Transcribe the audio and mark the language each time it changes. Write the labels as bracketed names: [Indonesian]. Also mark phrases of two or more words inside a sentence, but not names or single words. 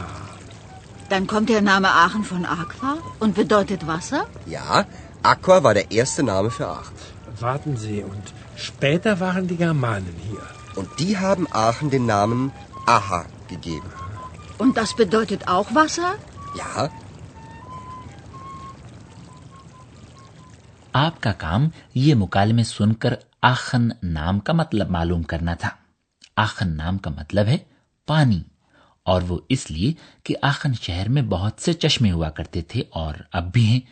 [German] Dann kommt der Name Aachen von Aqua und bedeutet Wasser? Ja, Aqua war der erste Name für Aachen. Warten Sie, und später waren die Germanen hier. Und die haben Aachen den Namen Aha gegeben. Und das bedeutet auch Wasser? Ja. [Urdu] آپکا کام یہ مکالمے سنکر آخن نام کا مطلب معلوم کرنا تھا. آخن نام کا مطلب ہے پانی، اور وہ اسلیے کہ آخن شہر میں بہت سے چشمے ہوا کرتے تھے اور اب بھی ہیں.